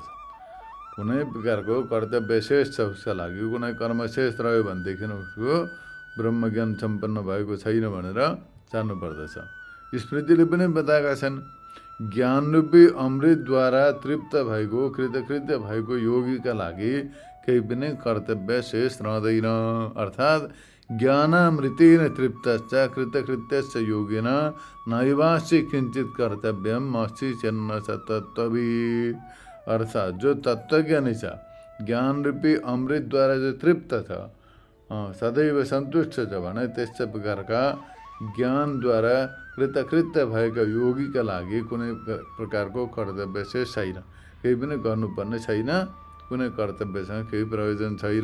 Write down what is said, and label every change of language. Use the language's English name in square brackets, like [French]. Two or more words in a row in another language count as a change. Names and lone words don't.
[Nepali] कुनै प्रकारको कर्तव्य शेष छ उसका लागि, कुनै कर्म शेष रह्यो भनेदेखि उसको ब्रह्मज्ञान सम्पन्न भएको छैन भनेर जान्नु पर्दछ। स्मृतिले पनि बताएका छन्। ज्ञानरूपी अमृतद्वारा तृप्त भएको कृतकृत्य भएको योगीका लागि केही पनि कर्तव्य शेष रहँदैन। [Sanskrit] अर्थात् ज्ञानामृतेन तृप्तश्च कृतकृत्यश्च योगिन नैवास्य किञ्चित कर्तव्यम अस्ति चेन्न च तत्त्वविद। [Nepali] अर्थात् जो तत्त्वज्ञानी छ, ज्ञानरूपी अमृतद्वारा जो तृप्त छ, सदैव सन्तुष्ट छ भने त्यस्ता प्रकारका ज्ञानद्वारा कृतकृत्य भएका योगीका लागि कुनै प्रकारको कर्तव्य शेष छैन, केही पनि गर्नुपर्ने छैन, कुनै कर्तव्यसँग केही प्रयोजन छैन।